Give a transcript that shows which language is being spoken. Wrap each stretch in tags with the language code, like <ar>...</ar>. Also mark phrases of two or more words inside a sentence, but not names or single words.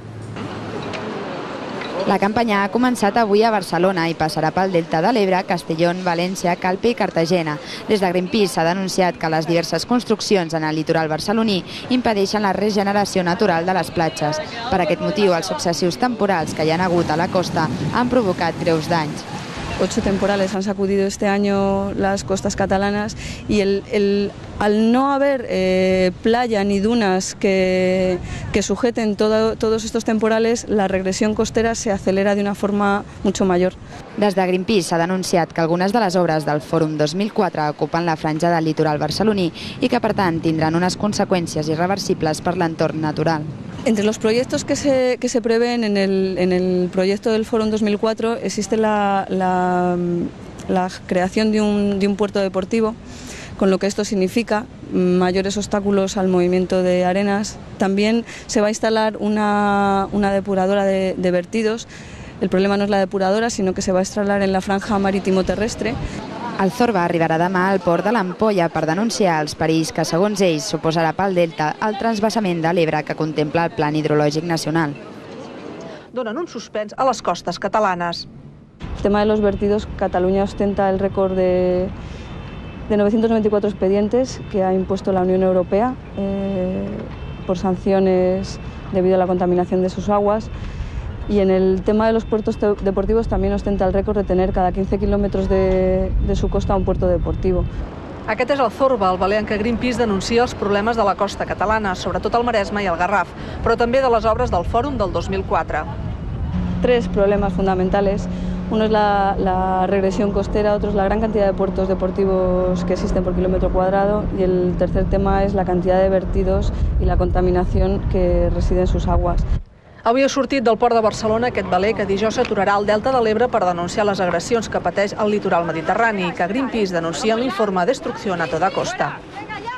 <ca>La campanya ha començat avui a Barcelona i passarà pel Delta de l'Ebre, Castellón, València, Calpe i Cartagena. Des de Greenpeace s'ha denunciat que les diverses construccions en el litoral barceloní impedeixen la regeneració natural de les platges. Per aquest motiu, els successius temporals que hi ha hagut a la costa han provocat greus danys.</ca> <es>8 temporales han sacudido este año las costas catalanas y al no haber playa ni dunas que sujeten todos estos temporales, la regresión costera se acelera de una forma mucho mayor.</es> <ca>Des de Greenpeace s'ha denunciat que algunes de les obres del Fòrum 2004 ocupen la franja del litoral barceloní i que, per tant, tindran unas conseqüències irreversibles per l'entorn natural.</ca> <es>Entre los proyectos que se prevén en el proyecto del Fórum 2004 existe la creación de un puerto deportivo, con lo que esto significa mayores obstáculos al movimiento de arenas. También se va a instalar una depuradora de vertidos. El problema no es la depuradora, sino que se va a instalar en la franja marítimo-terrestre.</es> <ca>El Zorba arribarà demà al port de l'Ampolla per denunciar els perills que, segons ells, suposarà pel Delta el transvasament de l'Ebre que contempla el Plan Hidrològic Nacional. Donen un suspens a les costes catalanes.</ca> <es>El tema de los vertidos, Cataluña ostenta el récord de 994 expedientes que ha impuesto la Unión Europea por sanciones debido a la contaminación de sus aguas. Y en el tema de los puertos deportivos también ostenta el récord de tener cada 15 kilómetros de su costa un puerto deportivo.</es> <ca>Aquest és el Zorba, el baler en què Greenpeace denuncia els problemes de la costa catalana, sobretot el Maresme i el Garraf, però també de les obres del Fòrum del 2004.</ca> <es>3 problemas fundamentales. Uno es la regresión costera, otro es la gran cantidad de puertos deportivos que existen por kilómetro cuadrado y el tercer tema es la cantidad de vertidos y la contaminación que reside en sus aguas.</es> <ca>Avui ha sortit del port de Barcelona aquest baler que dijous s'aturarà al Delta de l'Ebre per denunciar les agressions que pateix el litoral mediterrani i que Greenpeace denuncia en l'informe Destrucción a toda costa.</ca>